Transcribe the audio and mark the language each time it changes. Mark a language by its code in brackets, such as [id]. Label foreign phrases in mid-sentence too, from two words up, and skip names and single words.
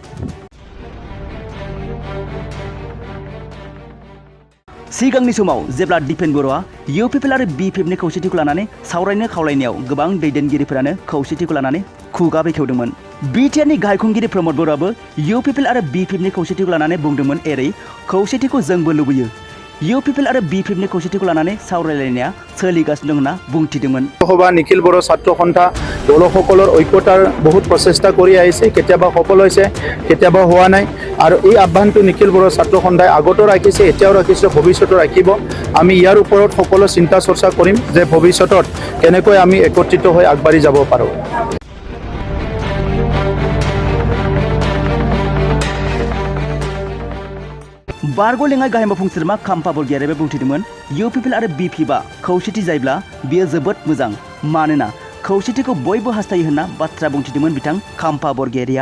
[brx] सिगांनि समाव जेब्ला दिपेन बर'आ UPPL आरो BPF नि खौसेथिखौ लानानै सावरायनो खावलायनायाव गोबां दैदेनगिरिफोरानो खौसेथिखौ लानानै खुगा बेखेवदोंमोन। बिटिआरनि गाहाय खुंगिरि प्रमद बर'आबो UPPL आरो BPF नि खौसेथिखौ लानानै बुंदोंमोन, एरै खौसेथिखौ जोंबो लुबैयो। UPPL आरो BPF नि खौसेथिखौ लानानै सावरायलायनाया सोलिगासिनो दं होनना बुंथिदोंमोन। [as] সভা নিখিল বড়ো ছাত্ৰ সন্থা দলসকলৰ ঐক্যতাৰ বহুত প্ৰচেষ্টা কৰি আহিছে, কেতিয়াবা সফল হৈছে, কেতিয়াবা হোৱা নাই, আৰু এই আহ্বানটো নিখিল বড়ো ছাত্ৰ সন্থাই আগতো ৰাখিছে, এতিয়াও ৰাখিছে, ভৱিষ্যতো ৰাখিব। আমি ইয়াৰ ওপৰত সকলো চিন্তা চৰ্চা কৰিম যে ভৱিষ্যতত কেনেকৈ আমি একত্ৰিত হৈ আগবাঢ়ি যাব পাৰোঁ। [brx] बारग'लेङाइ गाहाय मावफुं सोद्रोमा खाम्फा बरगयारियाबो बुंथिदोंमोन, UPPL आरो BPF खौसेथि जायोब्ला बियो जोबोद मोजां, मानोना खौसेथिखौ बयबो हास्थायो होनना बाथ्रा बुंथिदोंमोन बिथां खाम्फा बरगयारिया।